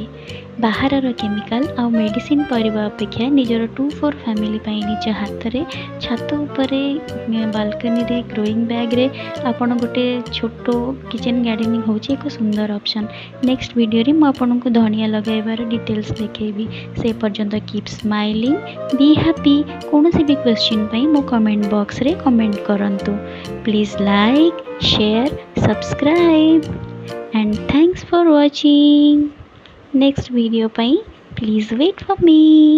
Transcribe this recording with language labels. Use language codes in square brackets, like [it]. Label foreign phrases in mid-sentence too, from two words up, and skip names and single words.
[or] ବାହାର କେମିକାଲ ଆ ମେଡିସିନ ପରିବା ଅପେକ୍ଷା ନିଜର 2-4 फैमिली ପାଇଁ ନିଜ ହାତ ରେ ଛାତ ଉପରେ ବାଲକନି ରେ [en] growing bag [or] ରେ ଆପଣ ଗୋଟେ ଛୋଟ [en] kitchen gardening [or] ହେଉଛି ଏକ ସୁନ୍ଦର ଅପ୍ସନ। [en] next video [or] ରେ ମୁଁ ଆପଣଙ୍କୁ ଧନିଆ ଲଗାଇବାର ଡିଟେଲ୍ସ ଦେଖେଇବି। ସେ ପର୍ଯ୍ୟନ୍ତ [en] keep smiling, be happy. [or] କୌଣସି ବି କ୍ୱେଶ୍ଚନ ପାଇଁ ମୋ [en] comment box [or] ରେ କମେଣ୍ଟ କରନ୍ତୁ। [en] प्लीज लाइक, share, subscribe and thanks for watching. Next video pai please wait for me.